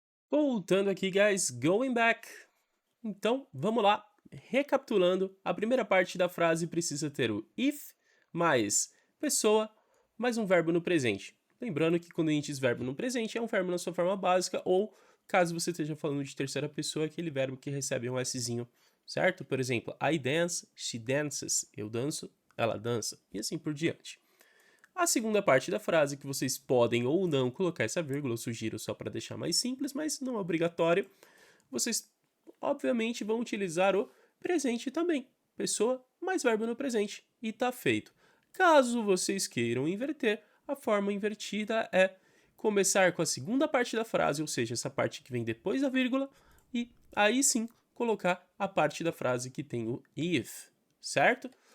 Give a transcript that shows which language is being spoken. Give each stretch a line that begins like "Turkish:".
Portuguese: Voltando aqui, guys,
English: going back.
Portuguese: Então, vamos lá. Recapitulando, a primeira parte da frase precisa ter o if mais pessoa mais um verbo no presente. Lembrando que quando a gente diz verbo no presente, é um verbo na sua forma básica ou, caso você esteja falando de terceira pessoa, aquele verbo que recebe um Szinho, certo? Por exemplo,
English: I dance, she dances.
Portuguese: Eu danço, ela dança. E assim por diante. A segunda parte da frase, que vocês podem ou não colocar essa vírgula, eu sugiro só para deixar mais simples, mas não é obrigatório. Vocês, obviamente, vão utilizar o presente também. Pessoa mais verbo no presente. E tá feito. Caso vocês queiram inverter, a forma invertida é começar com a segunda parte da frase, ou seja, essa parte que vem depois da vírgula, e aí sim colocar a parte da frase que tem o if, certo?